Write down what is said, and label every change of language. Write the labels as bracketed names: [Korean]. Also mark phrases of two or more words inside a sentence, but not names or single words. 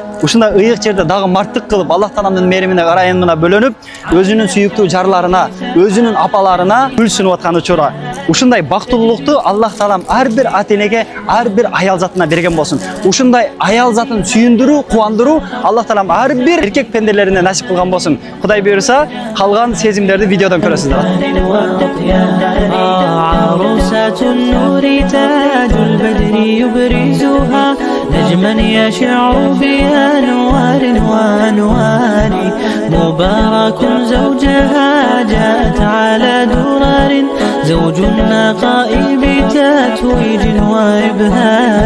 [Kyrgyz] Ушундай ыйык жерде дагы марттык кылып Аллах Тааланын мээримине карайымына бөлөнүп, өзүнүн сүйүктүү жарларына, өзүнүн апаларына гүл сунуп аткан учура. Ушундай бактылуулукту Аллах Таалам ар бир ата энеге, ар бир аял затына берген болсун. Ушундай аял затын сүйүндүрүү, кубандыруу Аллах Таалам ар бир эркек пенделерине насип кылган болсун. Кудай буйруса, калган сезимдерди видеодон көрөсүздөр. [Arabic] نجما يشع بأنوار وأنوار مبارك زوجها جاءت على درر زوج النقاء بتتويج وإبهار